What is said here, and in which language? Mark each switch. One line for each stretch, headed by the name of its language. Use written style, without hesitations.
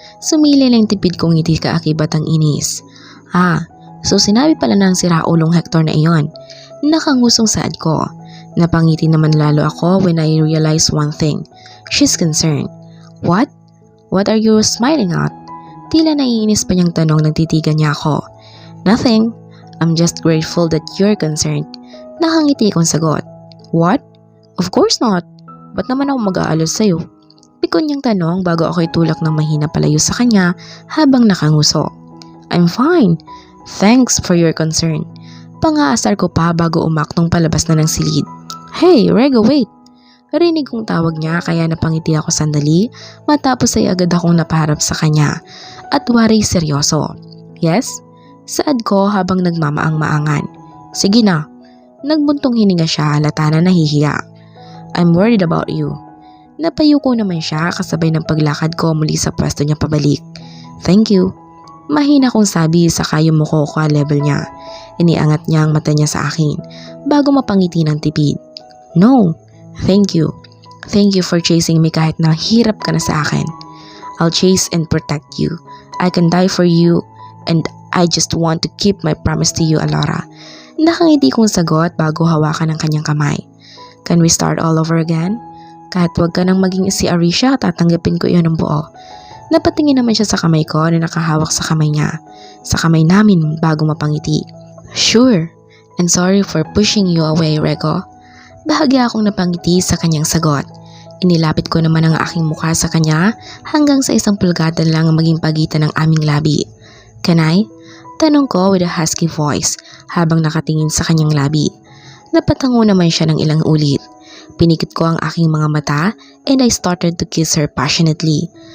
Filipino: Sumili lang tipid kong ngiti kaakibat ang inis. So sinabi pala ng siraulong Hector na iyon. Nakangusong saad ko. Napangiti naman lalo ako
English: when I realized one thing. She's concerned. What? What are you smiling at?
Filipino: Tila naiinis pa niyang tanong nang titigan niya ako.
English: Nothing. I'm just grateful that you're concerned.
Filipino: Nakangiti kong sagot.
English: What? Of course not.
Filipino: Ba't naman ako mag-aalala sa'yo? Pikon niyang tanong bago ako itulak ng mahina palayo sa kanya habang nakanguso.
English: I'm fine. Thanks for your concern.
Filipino: Pangaasar ko pa bago umaknong palabas na ng silid.
English: Hey, Rego, wait!
Filipino: Rinig kong tawag niya kaya napangiti ako sandali matapos ay agad akong napaharap sa kanya at wari seryoso. Yes? Saad ko habang nagmamaang-maangan. Sige na. Nagbuntong hininga siya halata na nahihiya.
English: I'm worried about you.
Filipino: Napayo ko naman siya kasabay ng paglakad ko muli sa pwesto niya pabalik.
English: Thank you.
Filipino: Mahina kong sabi sa yumuko ko level niya. Iniangat niya ang mata niya sa akin bago mapangiti ng tipid.
English: No, thank you. Thank you for chasing me
Filipino: kahit na hirap ka na sa akin.
English: I'll chase and protect you. I can die for you and I just want to keep my promise to you, Alora.
Filipino: Nakangiti kong sagot bago hawakan ang kanyang kamay.
English: Can we start all over again?
Filipino: Kahit wag ka nang maging si Arisha, tatanggapin ko iyon ng buo. Napatingin naman siya sa kamay ko na nakahawak sa kamay niya. Sa kamay namin bago mapangiti.
English: Sure, and sorry for pushing you away, Rego.
Filipino: Bahagya akong napangiti sa kanyang sagot. Inilapit ko naman ang aking mukha sa kanya hanggang sa 1 pulgada lang ang maging pagitan ng aming labi.
English: Can I?
Filipino: Tanong ko
English: with a husky voice
Filipino: habang nakatingin sa kanyang labi. Napatango naman siya ng ilang ulit. Pinikit ko ang aking mga mata
English: and I started to kiss her passionately.